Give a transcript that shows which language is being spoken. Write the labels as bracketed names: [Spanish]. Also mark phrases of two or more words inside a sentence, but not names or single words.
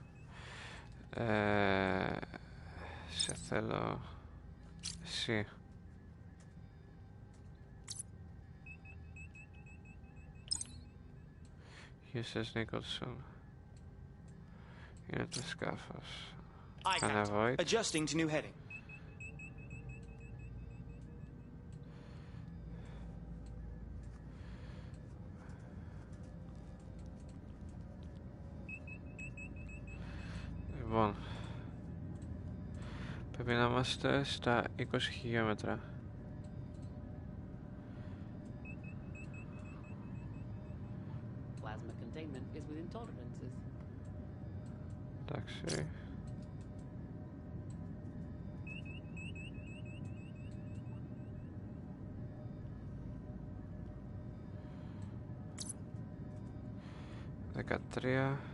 [Greek] Σε θέλω... Εσύ. USS Nicholson. Είναι το σκάφος. [English] Aye, Captain. Adjusting to new heading. [Greek] Λοιπόν, πρέπει να είμαστε στα 20 χιλιόμετρα. [English] Plasma containment is within tolerances. [Greek] Εντάξει. Δεκατρία.